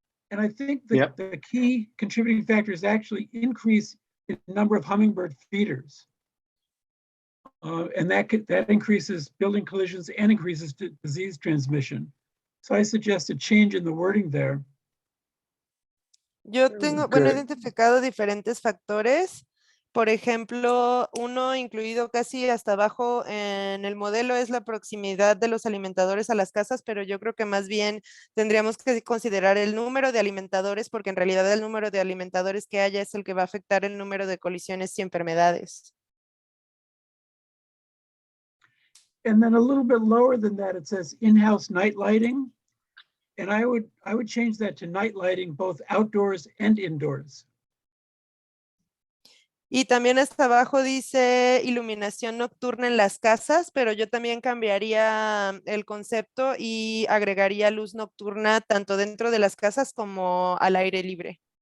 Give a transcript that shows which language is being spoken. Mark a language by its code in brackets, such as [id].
[en] And I think that the key contributing factor is actually increase in the number of hummingbird feeders. And that increases building collisions and increases disease transmission. So I suggest a change in the wording there. [es] Yo tengo, bueno, he identificado diferentes factores. Por ejemplo, uno incluido casi hasta abajo en el modelo es la proximidad de los alimentadores a las casas, pero yo creo que más bien tendríamos que considerar el número de alimentadores, porque en realidad el número de alimentadores que haya es el que va a afectar el número de colisiones y enfermedades. [en] And then a little bit lower than that, it says in-house night lighting. And I would change that to night lighting, both outdoors and indoors. [es] Y también hasta abajo dice iluminación nocturna en las casas, pero yo también cambiaría el concepto y agregaría luz nocturna tanto dentro de las casas como al aire libre.